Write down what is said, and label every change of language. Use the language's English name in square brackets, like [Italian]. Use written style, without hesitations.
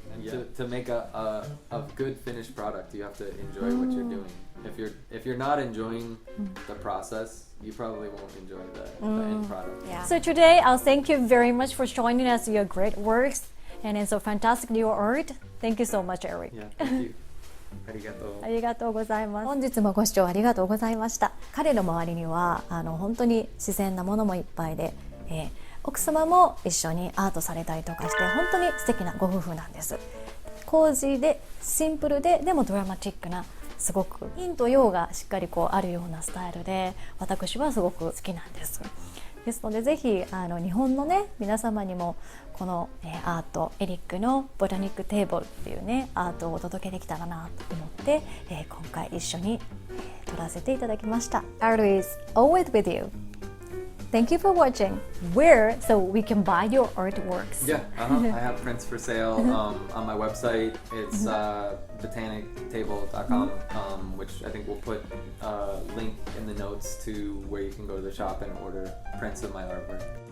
[English] And to make a good finished product, you have to enjoy what you're doing. If you're not enjoying the process, you probably won't enjoy the end product. Yeah. So today, I'll thank you very much for showing us your great works and it's so fantastic new art. Thank you so much, Erik. Yeah, thank you. ありがとう。 [Japanese] ありがとうございます。本日もご視聴ありがとうございました。彼の周りには本当に自然なものもいっぱいで、奥様も一緒にアートされたりとかして本当に素敵なご夫婦なんです。コージーでシンプルででもドラマチックなすごく陰と陽がしっかりあるようなスタイルで私はすごく好きなんです。ですのでぜひ日本のね皆様にもこの、アートエリックのボタニックテーブルっていうねアートをお届けできたらなと思って、今回一緒に、撮らせていただきました。 [English] Art is always with you. Thank you for watching. Where so we can buy your artworks? Yeah, I have prints for sale on my website. It's botanictable.com, which I think we'll put a link in the notes to where you can go to the shop and order prints of my artwork.